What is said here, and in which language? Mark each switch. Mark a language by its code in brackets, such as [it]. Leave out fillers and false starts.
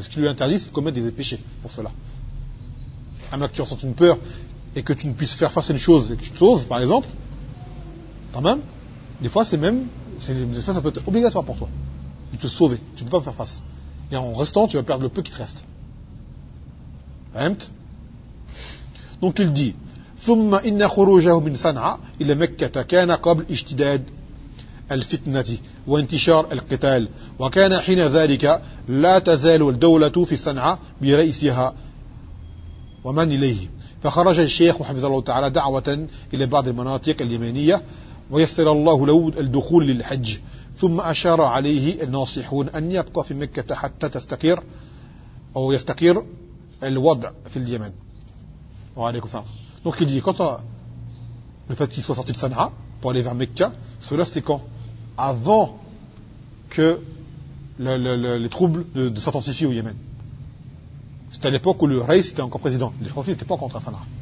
[fr] Ce qui lui interdit, c'est de commettre des péchés pour cela. À moins que tu ressentes une peur et que tu ne puisses faire face à une chose et que tu t'oses, par exemple, quand même, des fois, ça peut être obligatoire pour toi de te sauver. Tu ne peux pas faire face. Et en restant, tu vas perdre le peu qui te reste. Donc il dit [ar] ثُمَّ إِنَّ خُرُوجَهُ مِنْ سَنْعَ إِلَى مَكَّةَ كَانَ قَبْلِ اِجْتِدَادِ الفتنة وانتشار القتال وكان حين ذلك لا تزال الدولة في صنعاء برئيسها ومن إليه فخرج الشيخ حفظه الله تعالى دعوة إلى بعض المناطق اليمنية ويسر الله له الدخول للحج ثم أشار عليه الناصحون أن يبقى في مكة حتى تستقر أو يستقر الوضع في اليمن وعليكم السلام [fr] donc il dit quand le fait qu'il soit sorti de صنعاء pour aller vers Mecca, cela c'était quand? Avant que les troubles de s'intensifient au Yémen. C'était à l'époque où le Raïs était encore président. Les Houthis n'étaient pas encore à Sanaa.